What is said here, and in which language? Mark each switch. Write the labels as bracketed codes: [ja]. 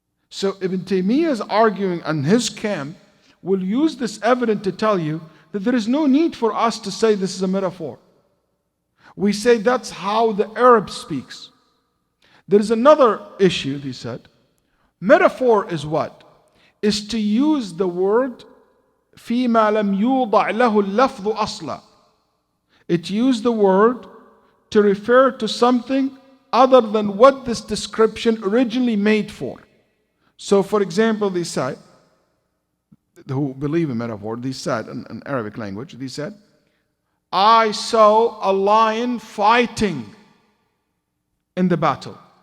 [en] So Ibn Taymiyyah is arguing, and his camp will use this evidence to tell you that there is no need for us to say this is a metaphor. We say that's how the Arab speaks. There is another issue, he said. Metaphor is what? Is to use the word [ar] فيما لم يوضع له اللفظ أصلا. [en] It used the word to refer to something other than what this description originally made for. So for example, they said, who believe in metaphor, they said in Arabic language, they said, I saw a lion fighting in the battle.